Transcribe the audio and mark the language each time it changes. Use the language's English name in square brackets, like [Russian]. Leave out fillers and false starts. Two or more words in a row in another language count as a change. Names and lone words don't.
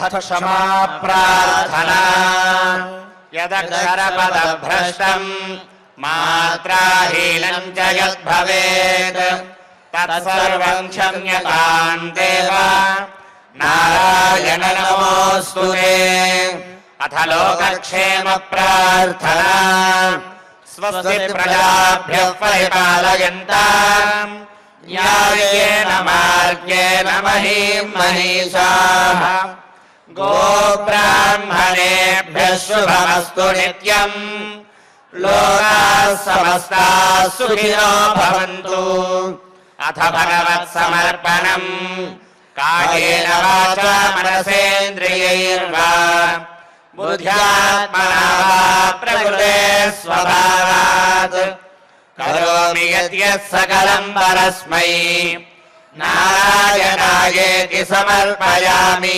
[Sanskrit] క్షమా ప్రార్థనా యదక్షర భ్రష్టం మాత్రాహీనం చ యద్భవేత్ తత్సర్వం క్షమ్యతాం దేవ నారాయణ నమోస్తుతే. అథ లోకక్షేమ ప్రార్థనా స్వస్తి ప్రజాభ్యః పరిపాలయంతాం న్యాయేన మార్గేణ మహీం మహీషాః గోబ్రాహ్మణేభ్యః శుభమస్తు నిత్యం లోకాః సమస్తాః సుఖినో భవంతు. అథ భగవత్ సమర్పణం కాయేన వాచా మనసేంద్రియైర్వా బుద్ధ్యాత్మనా వా ప్రకృతే స్వభావాత్ కరోమి యద్యత్ సకలం పరస్మై నారాయణాయేతి సమర్పయామి.